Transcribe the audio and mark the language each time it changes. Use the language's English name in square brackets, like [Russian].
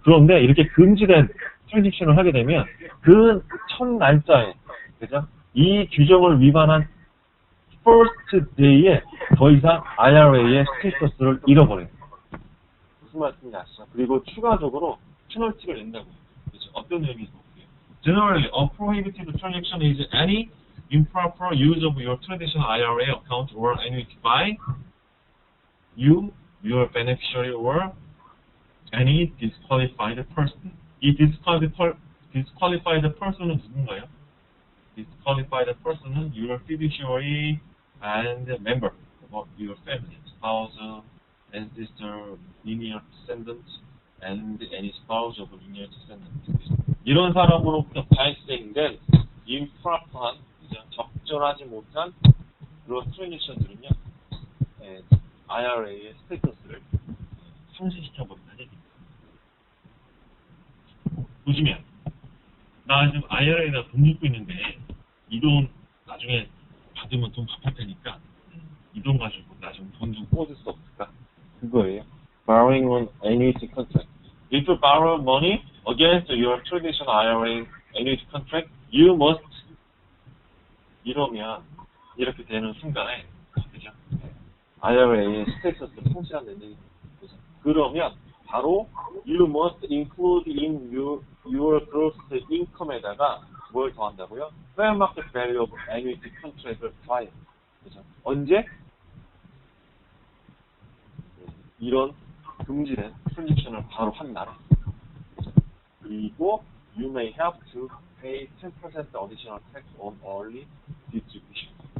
[Korean] 그런데 이렇게 금지된 트랜잭션을 하게 되면 그 첫 날짜에 그죠? 이 규정을 위반한 [English] first day [Korean] 에 더 이상 IRA의 스테이터스를 잃어버려요. 무슨 말씀인지 아시죠? 그리고 추가적으로 페널티를 낸다고요. 그죠? 어떤 의미인지 볼게요. [English] Generally, a prohibited transaction is any improper use of your traditional IRA account or annuity by you, your beneficiary, or any disqualified person. [Korean] 이 disqualified person은 누군가요? [English] Disqualified person은 your fiduciary and member of your family, spouse, ancestor, linear descendants, and any spouse of linear descendants. [Korean] 이런 사람으로부터 발생된 improper한, 적절하지 못한 그런 트랜잭션들은요, IRA의 스테이터스를 상실시켜버린다는 얘기입니다. 보시면 나 지금 IRA에다 돈 넣고 있는데 이 돈 나중에 받으면 돈 갚을 테니까 이 돈 가지고 나 지금 돈 좀 꽂을 수 없을까? 그거예요. [English] Borrowing on annuity contract. If you borrow money against your traditional IRA annuity contract, you must [Korean] 이러면 이렇게 되는 순간에 그죠? IRA의 스테이터스를 상실한다는 얘기죠. 그러면 바로 [English] you must include in your gross income에다가 [Korean] 뭘 더한다고요? [English] fair market value of annuity contract을 [Korean] 더해요. 그죠? 언제? 이런 금지된 트랜잭션을 바로 한 날에. 그리고 [English] you may have to pay 10% additional tax on early distribution.